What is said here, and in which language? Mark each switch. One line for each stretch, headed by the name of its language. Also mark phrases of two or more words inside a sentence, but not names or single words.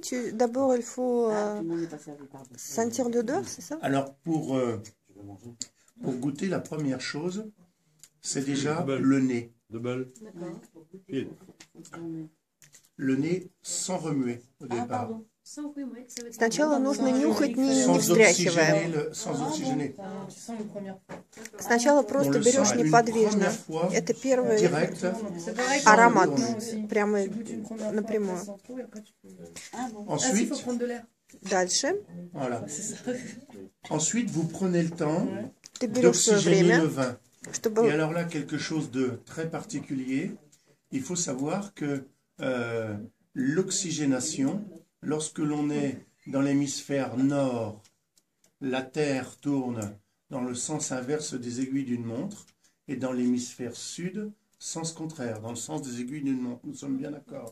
French: D'abord, il faut sentir l'odeur, c'est ça? Alors, pour goûter, la première chose, c'est déjà le nez. Le nez sans remuer au départ.
Russian: Сначала нужно нюхать, не встряхивая. Сначала просто берешь неподвижно. Это первый аромат, прямо напрямую. Дальше.
French: Ensuite, vous prenez le temps d'oxygéner le vin. Et alors là, quelque chose de très particulier, il faut savoir que l'oxygénation, lorsque l'on est dans l'hémisphère nord, la Terre tourne dans le sens inverse des aiguilles d'une montre, et dans l'hémisphère sud, sens contraire, dans le sens des aiguilles d'une montre. Nous sommes bien d'accord.